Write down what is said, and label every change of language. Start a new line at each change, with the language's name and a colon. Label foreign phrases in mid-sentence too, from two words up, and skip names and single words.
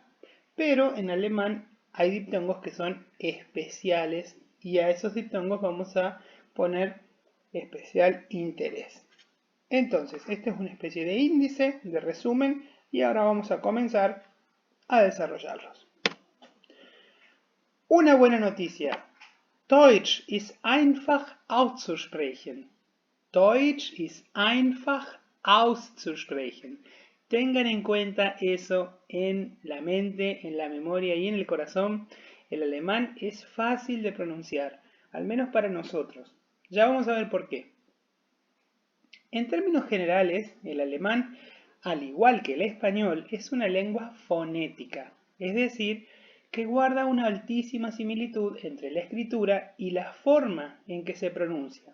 Spanish: Pero en alemán hay diptongos que son especiales y a esos diptongos vamos a poner especial interés. Entonces, este es una especie de índice, de resumen, y ahora vamos a comenzar a desarrollarlos. Una buena noticia.
German: Deutsch ist einfach auszusprechen. Deutsch ist einfach auszusprechen.
Spanish: Tengan en cuenta eso en la mente, en la memoria y en el corazón. El alemán es fácil de pronunciar, al menos para nosotros. Ya vamos a ver por qué. En términos generales, el alemán, al igual que el español, es una lengua fonética, es decir, que guarda una altísima similitud entre la escritura y la forma en que se pronuncia.